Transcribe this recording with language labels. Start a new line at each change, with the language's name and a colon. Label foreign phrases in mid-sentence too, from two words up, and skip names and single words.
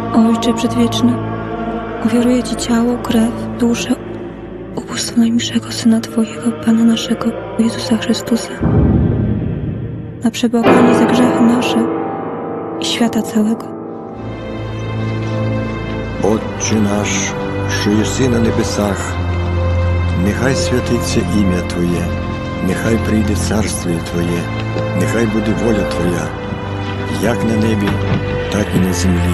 Polish: Ojcze Przedwieczny, ofiaruję Ci ciało, krew, duszę, ubóstwo najmilszego Syna Twojego, Pana naszego, Jezusa Chrystusa, na przebłaganie za grzechy nasze i świata całego.
Ukrainian: Отче наш, що єси на небесах, нехай святиться ім'я Твоє, нехай прийде царство Твоє, нехай буде воля Твоя, як на небі, так і на землі.